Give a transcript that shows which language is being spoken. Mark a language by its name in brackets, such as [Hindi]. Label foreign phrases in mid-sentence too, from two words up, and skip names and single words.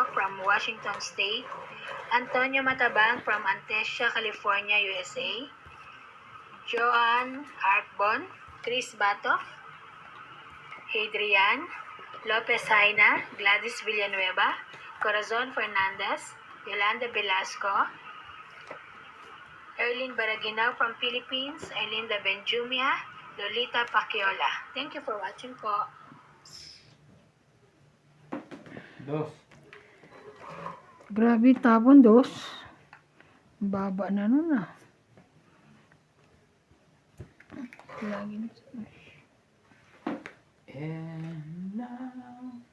[English] from Washington State, Antonio Matabang from Antesia, California, USA, Joan Arkbon, Chris Batoff, Hadrian, Lopez Haina, Gladys Villanueva, Corazon Fernandez, Yolanda Velasco, Erlyn Baraginaw from Philippines, Erlinda Benjumia, Lolita Paciola. Thank you for watching po. 2. [Filipino] Grabe tapon, 2. Baba na nun ah. [Waray] Lagi na. [English] And now.